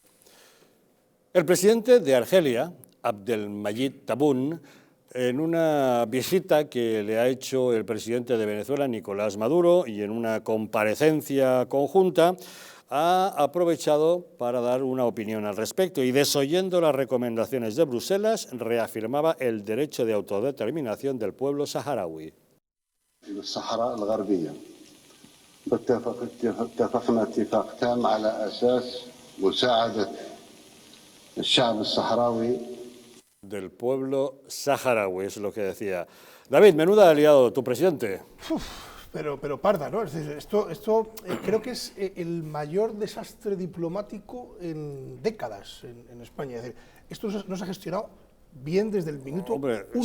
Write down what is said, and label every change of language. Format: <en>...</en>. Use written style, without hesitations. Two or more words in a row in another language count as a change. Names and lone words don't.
<es>El presidente de Argelia, Abdelmadjid Tabboune, en una visita que le ha hecho el presidente de Venezuela, Nicolás Maduro, y en una comparecencia conjunta, ha aprovechado para dar una opinión al respecto y, desoyendo las recomendaciones de Bruselas, reafirmaba el derecho de autodeterminación del pueblo saharaui.</es> <ar>الصحراء الغربية اتفقنا اتفاق تام على أساس مساعدة الشعب الصحراوي.</ar> <es>Del pueblo saharaui, es lo que decía. David, menuda aliado tu presidente. Pero parda, ¿no? Es decir, esto creo que es el mayor desastre diplomático en décadas en España. Es decir, esto no se ha gestionado bien desde el minuto uno.</es>